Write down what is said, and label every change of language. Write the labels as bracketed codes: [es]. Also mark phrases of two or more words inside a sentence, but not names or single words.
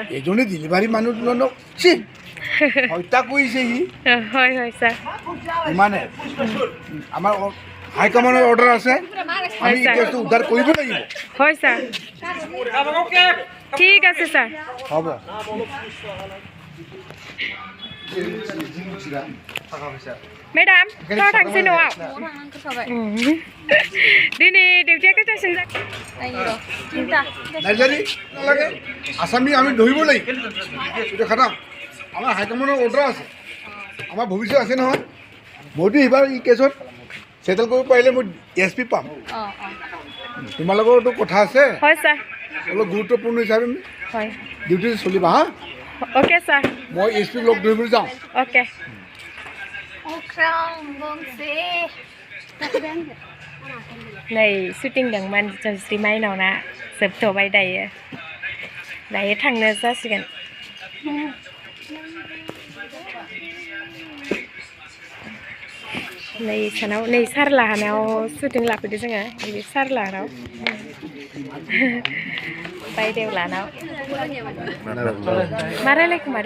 [as] এজনী ডেলিভাৰী মানুহজনক হত্যা কৰিছে সি। হয় হয় ছাৰ। ইমানে আমাৰ হাইকমাণ্ডৰ অৰ্ডাৰ আছে আমি এই কেছটো উদ্ধাৰ কৰিব লাগিব। হয় ছাৰ ঠিক আছে ছাৰ। হ'ব [brx] मेडाम थ' थांसै न'आव दिनै डिउटिया खैटासिम [as] নাইজাৰী নালাগে আছামী আমি ধৰিব লাগিব এইটো খাটাম আমাৰ হাইকমাণ্ডৰ অৰ্ডাৰ আছে আমাৰ ভৱিষ্যত আছে নহয় মইতো এইবাৰ এই কেছত চেটেল কৰিব পাৰিলে মই SP পাম তোমালোকৰতো কথা আছে হয় ছাৰ অলপ গুৰুত্বপূৰ্ণ হিচাপে হয় ডিউটি চলিবা হা অ'কে ছাৰ মই SP লগ ধৰিবলৈ যাওঁ [brx] অ'কে नै शुटिं दंमोन जयश्री माइनावना जोबथ'बाय दायो थांनो जासिगोन। नै सानाव नै सारलाहानाव शुटिं लाफैदो जोङो नैबे सारलाहानाव बायदेव लानाव मा रायलायखोमादों